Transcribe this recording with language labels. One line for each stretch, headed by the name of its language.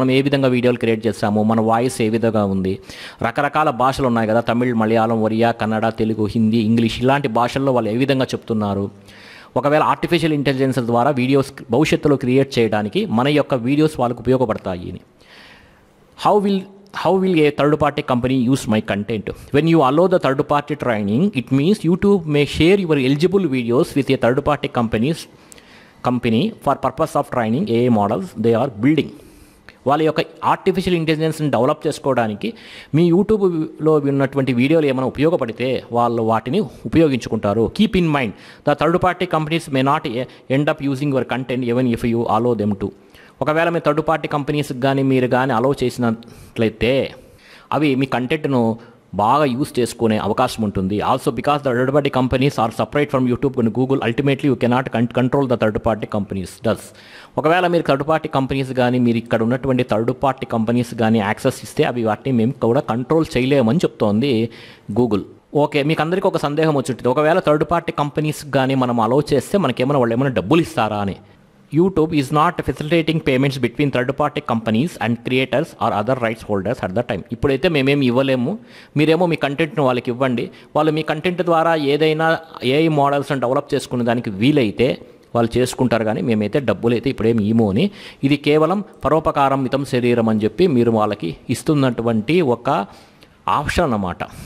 Telugu: మనం ఏ విధంగా వీడియోలు క్రియేట్ చేస్తాము, మన వాయిస్ ఏ విధంగా ఉంది, రకరకాల భాషలు ఉన్నాయి కదా, తమిళ్, మలయాళం, ఒరియా, కన్నడ, తెలుగు, హిందీ, ఇంగ్లీష్ ఇలాంటి భాషల్లో వాళ్ళు ఏ విధంగా చెప్తున్నారు. ఒకవేళ ఆర్టిఫిషియల్ ఇంటెలిజెన్స్ ద్వారా వీడియోస్ భవిష్యత్తులో క్రియేట్ చేయడానికి మన యొక్క వీడియోస్ వాళ్ళకు ఉపయోగపడతాయి అని.
English: How will a third party company use my content? When you allow the third party training, it means YouTube may share your eligible videos with a third party company for purpose of training AI models they are building.
Telugu: వాళ్ళ యొక్క artificial ఇంటెలిజెన్స్ని develop చేసుకోవడానికి మీ యూట్యూబ్లో ఉన్నటువంటి వీడియోలు ఏమైనా ఉపయోగపడితే వాళ్ళు వాటిని ఉపయోగించుకుంటారు.
English: Keep in mind the third party companies may not end up using your content even if you allow them to.
Telugu: ఒకవేళ మీ థర్డ్ పార్టీ కంపెనీస్కి కానీ మీరు కానీ అలో చేసినట్లయితే అవి మీ కంటెంట్ను బాగా యూజ్ చేసుకునే అవకాశం ఉంటుంది.
English: Also because the third party companies are separate from YouTube and Google, ultimately you cannot control the third party companies does.
Telugu: ఒకవేళ మీరు థర్డ్ పార్టీ కంపెనీస్ కానీ మీరు ఇక్కడ ఉన్నటువంటి థర్డ్ పార్టీ కంపెనీస్ కానీ యాక్సెస్ ఇస్తే అవి వాటిని మేము కూడా కంట్రోల్ చేయలేమని చెప్తోంది గూగుల్. ఓకే, మీకు అందరికీ ఒక సందేహం వచ్చి ఒకవేళ థర్డ్ పార్టీ కంపెనీస్ కానీ మనం అలో చేస్తే మనకేమైనా వాళ్ళు ఏమైనా డబ్బులు ఇస్తారా అని.
English: YouTube is not facilitating payments between third-party companies and creators or other rights holders at the time.
Telugu: ఇప్పుడైతే మేమేమి ఇవ్వలేము, మీరేమో మీ కంటెంట్ను వాళ్ళకి ఇవ్వండి. వాళ్ళు మీ కంటెంట్ ద్వారా ఏదైనా AI మోడల్స్ని డెవలప్ చేసుకునే దానికి వీలైతే వాళ్ళు చేసుకుంటారు, కానీ మేమైతే డబ్బులు అయితే ఇప్పుడేమి ఇమో అని. ఇది కేవలం పరోపకారం మితం శరీరం అని చెప్పి మీరు వాళ్ళకి ఇస్తున్నటువంటి ఒక ఆప్షన్ అన్నమాట.